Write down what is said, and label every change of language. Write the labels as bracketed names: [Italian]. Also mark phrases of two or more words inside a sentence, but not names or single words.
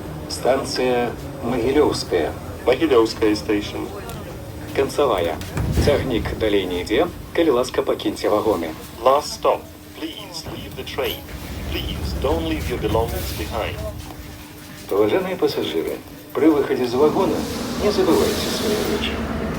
[Russian] Станция Могилевская. [English] Могилевская station. [Belarusian] Канцавая. Цягнік далей не ідзе, калі ласка пакіньце вагоны. [English] Last stop. Please leave the train. Please don't leave your belongings behind. [Russian] Уважаемые пассажиры, при выходе из вагона не забывайте свои вещи.